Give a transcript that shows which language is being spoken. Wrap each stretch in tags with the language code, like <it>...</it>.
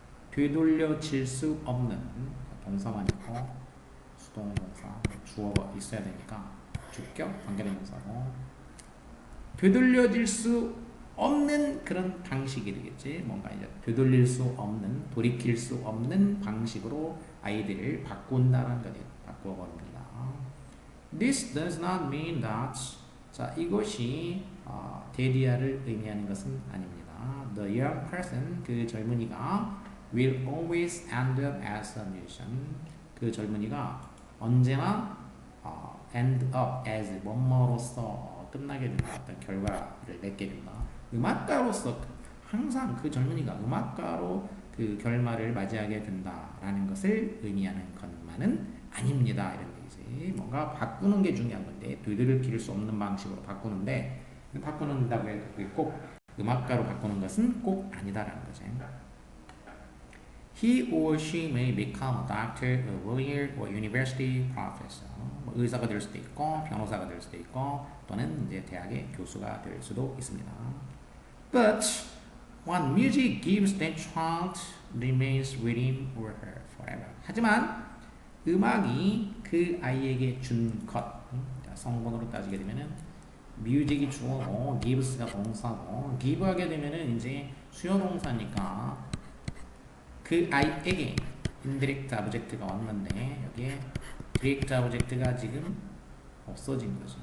<ko>되돌려질 수 없는 동사만 있고 수동동사 주어가 있어야 되니까 주격 관계대명사고 되돌려질 수 없는 그런 방식이 되겠지. 뭔가 이제 되돌릴 수 없는, 돌이킬 수 없는 방식으로 아이들을 바꾼다는 거지. 바꿔버립니다.</ko> <en>This does not mean that.</en> <ko>자, 이것이 데디아를 의미하는 것은 아닙니다.</ko> <en>The young person,</en> <ko>그 젊은이가</ko> <en>will always end up as a musician.</en> <ko>그 젊은이가 언제나</ko> <en>end up as</en> <ko>뭐뭐로서 끝나게 된다. 어떤 결과를 맺게 된다. 음악가로서 항상 그 젊은이가 음악가로 그 결말을 맞이하게 된다라는 것을 의미하는 것만은 아닙니다. 이런 얘기지. 뭔가 바꾸는 게 중요한 건데 되돌릴 수 없는 방식으로 바꾸는다고 해서 꼭 음악가로 바꾸는 것은 꼭 아니다라는 거지.</ko> <en>He or she may become a doctor, a lawyer, or university professor.</en> <ko>뭐 의사가 될 수도 있고, 변호사가 될 수도 있고, 또는 이제 대학의 교수가 될 수도 있습니다.</ko> <en>But what music gives that child remains with him or her forever.</en> <ko>하지만 음악이 그 아이에게 준 것, 성분으로 따지게 되면은 music이 주어고, gives가 동사고, give하게 되면은 이제 수요 동사니까. 그 아이에게 indirect object가 왔는데 여기에 direct object가 지금 없어진 거지.</ko>